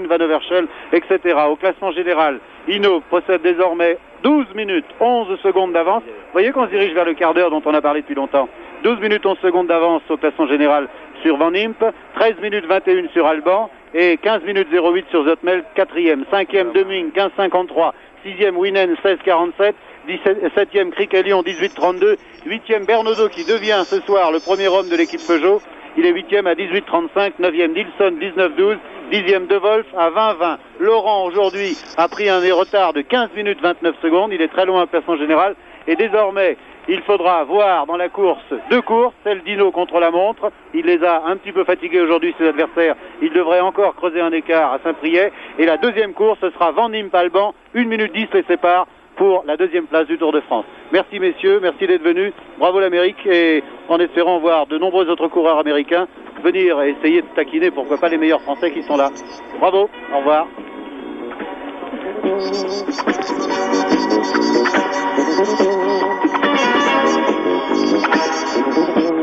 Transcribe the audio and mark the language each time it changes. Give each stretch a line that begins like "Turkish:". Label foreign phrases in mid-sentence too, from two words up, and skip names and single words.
French: Van Overschel, etc. Au classement général, Hinault possède désormais 12 minutes 11 secondes d'avance. Vous voyez qu'on se dirige vers le quart d'heure dont on a parlé depuis longtemps. 12 minutes 11 secondes d'avance au classement général sur Van Imp, 13 minutes 21 sur Alban et 15 minutes 08 sur Zoutmelk, 4e, 5e Deming, 15,53, 6e Winen 16,47, 7e Criquet-Lyon 18,32, 8e Bernaudot qui devient ce soir le premier homme de l'équipe Peugeot. Il est 8e à 18,35, 9e Nilsson 19,12, 10e De Wolf à 20,20. Laurent aujourd'hui a pris un retard de 15 minutes 29 secondes, il est très loin au classement général et désormais il faudra voir dans la course deux courses, celle d'Hinault contre la montre. Il les a un petit peu fatigués aujourd'hui, ses adversaires. Il devrait encore creuser un écart à Saint-Priest. Et la deuxième course, ce sera Van Nim-Palban. 1 minute 10 les sépare pour la deuxième place du Tour de France. Merci messieurs, merci d'être venus. Bravo l'Amérique et en espérant voir de nombreux autres coureurs américains venir et essayer de taquiner, pourquoi pas les meilleurs Français qui sont là. Bravo, au revoir.
English: Thank you.